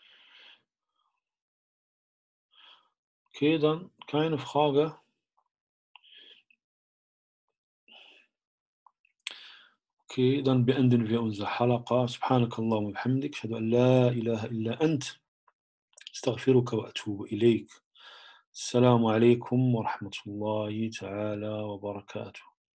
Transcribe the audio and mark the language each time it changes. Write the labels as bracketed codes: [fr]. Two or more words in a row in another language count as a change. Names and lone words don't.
[de] Okay, dann keine Frage. Okay, dann beenden wir unser Halaqa. [ar] سبحانك اللهم وبحمدك أشهد أن لا إله إلا أنت. أستغفرك وأتوب إليك السلام عليكم ورحمة الله تعالى وبركاته.